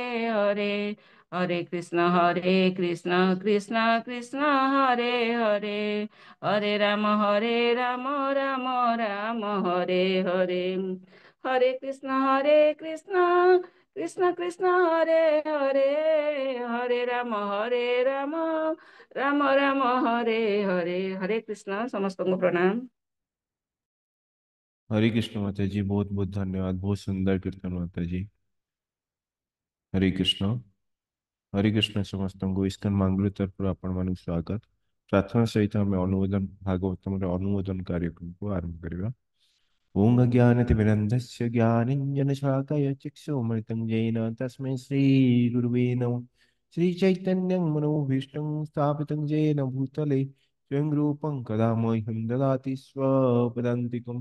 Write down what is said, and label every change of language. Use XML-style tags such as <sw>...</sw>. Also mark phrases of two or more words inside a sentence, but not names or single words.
<sa>हरे हरे कृष्ण कृष्ण कृष्ण हरे हरे हरे राम राम राम हरे हरे हरे कृष्ण कृष्ण कृष्ण हरे हरे हरे राम राम राम हरे हरे हरे कृष्ण</sa> <hi>समस्त को प्रणाम। हरे कृष्ण माता जी, बहुत बहुत धन्यवाद। बहुत सुंदर कीर्तन माता जी।</hi> <sa>हरे कृष्ण। हरे कृष्ण</sa> <or>समस्तଙ୍କୁ ଇସ୍କନ ମଙ୍ଗଳ ତରଫରୁ ଆପଣମାନଙ୍କୁ ସ୍ୱାଗତ। ପ୍ରାର୍ଥନା ସହିତ ଆମେ ଅନୁମୋଦନ ଭାଗବତମର ଅନୁମୋଦନ କାର୍ଯ୍ୟକ୍ରମକୁ ଆରମ୍ଭ କରିବା।</or> <sa>ओम अज्ञानतिमिरन्धस्य ज्ञानाञ्जनशलाकया चक्षुमृतं येन तस्मै श्रीगुरुवे नमः। श्रीचैतन्यं मनोभीष्टं स्थापितं येन भूतले स्वयं रूपं कदा मह्यं ददाति स्वपदान्तिकं।</sa>